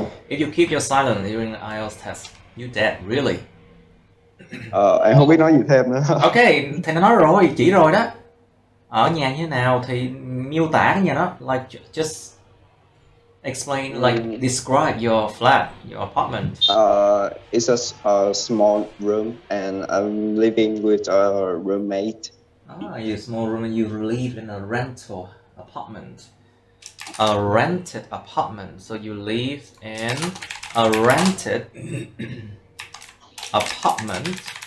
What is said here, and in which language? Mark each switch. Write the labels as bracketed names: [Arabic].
[English] If you keep your silence during the IELTS test, you dead, really. [Vietnamese] Em không biết nói gì thêm nữa. Ok, thầy đã nói rồi, chỉ rồi đó. Ở nhà như thế nào thì miêu tả cái nhà đó, like just [English] Explain, like, describe your flat, your apartment. It's a small room, and I'm living with a roommate. You small room and you live in a rental apartment. A rented apartment. So you live in a rented apartment.